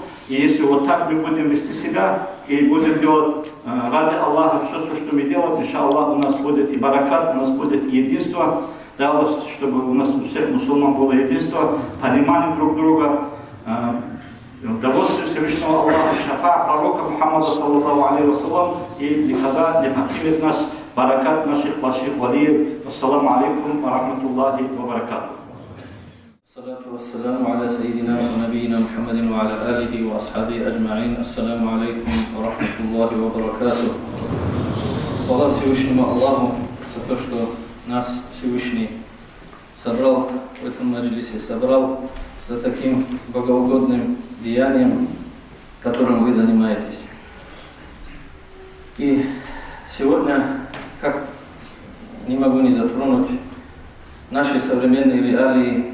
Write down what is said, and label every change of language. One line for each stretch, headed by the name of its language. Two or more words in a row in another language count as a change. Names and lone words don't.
Russian: И если вот так мы будем вести себя и будем делать ради Аллаха все то, что мы делаем, иншаллах, у нас будет и баракат, у нас будет единство. Да, чтобы у нас у всех мусульман было единство, понимание друг друга, удовольствие Всевышнего Аллаха, шафа пророка Мухаммада,
Arabic: صلى الله عليه وسلم,
Russian: и никогда не покинет нас баракат наших больших валиев.
Arabic: السلام عليكم ورحمة الله وبركاته. الصلاة والسلام على سيدنا ونبينا محمد وعلى آله وأصحابه أجمعين. السلام عليكم ورحمة الله وبركاته.
Russian: Слава Всевышнему Аллаху за то, что нас Всевышний собрал в этом маджлисе, собрал за таким богоугодным деянием, которым вы занимаетесь. И сегодня, как не могу не затронуть наши современные реалии.